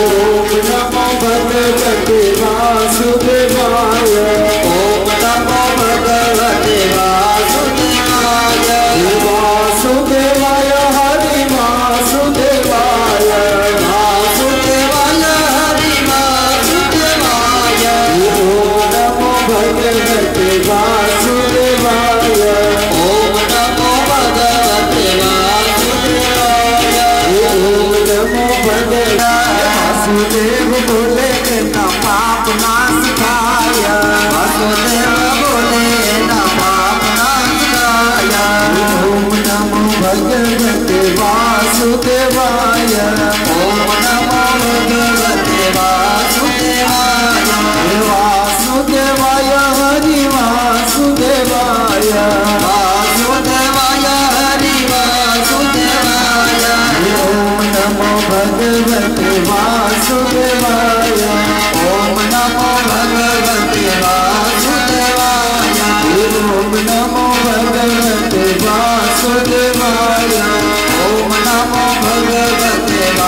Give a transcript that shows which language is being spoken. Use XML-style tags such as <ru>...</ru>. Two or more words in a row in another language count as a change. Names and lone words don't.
<sa>नमो भगवते वासुदेवाय ॐ नमो भगवते वासुदेवाय वासुदेवाय हरि वासुदेवाय वासुदेवाय हरि वासुदेवाय ॐ नमो भगवते वासुदेवाय ॐ नमो भगवते वासुदेवाय ॐ नमो भगवते</sa> <bn>বাসুদেব বোলে না পাপ নাশ খায় বাসুদেব বোলে না পাপ নাশ খায়</bn> <sa>ओम नमो भगवते वासुदेवाय ओम नमो भगवते वासुदेवाय वासुदेवाय हरि वासुदेवाय वासुदेवाय हरि वासुदेवाय ओम नमो भगवते वासुदेवाय ओम नमो भगवते वासुदेवाय ओम नमो भगवते वासुदेवाय ओम नमो भगवते</sa>